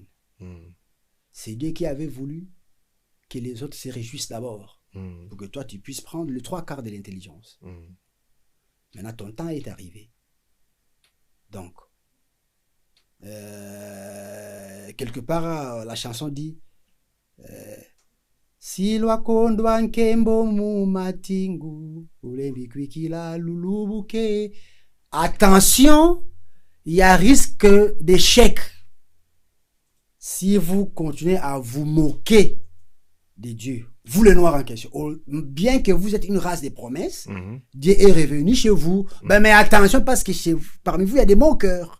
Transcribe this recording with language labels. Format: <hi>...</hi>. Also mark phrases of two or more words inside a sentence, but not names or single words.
<fr>C'est Dieu qui avait voulu que les autres se réjouissent d'abord, pour que toi, tu puisses prendre le 3/4 de l'intelligence. Maintenant, ton temps est arrivé. Donc, quelque part, la chanson dit</fr> <lua>Silwa kondwa nkembo mu matingu ulembi kwikila lulubuke.</lua> <fr>Attention, il y a risque d'échec si vous continuez à vous moquer de Dieu. Vous les Noirs en question. Bien que vous êtes une race des promesses, Dieu est revenu chez vous. Ben, mais attention, parce que parmi vous, il y a des moqueurs.</fr>